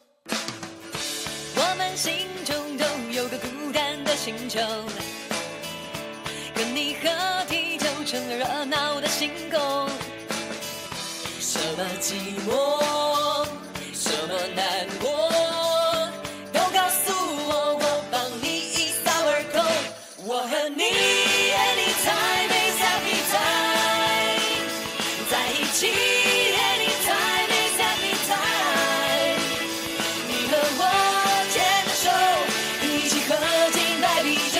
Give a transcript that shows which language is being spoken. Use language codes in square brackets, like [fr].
[zh] 我们心中都有个孤单的星球，跟你合体就成了热闹的星空。什么寂寞，什么难过，都告诉我，我帮你一扫而空。我和你 [en] anytime is happy time， [zh] 在一起 [en] anytime is happy time。 [zh] 你和我牵着手，一起喝进白啤酒。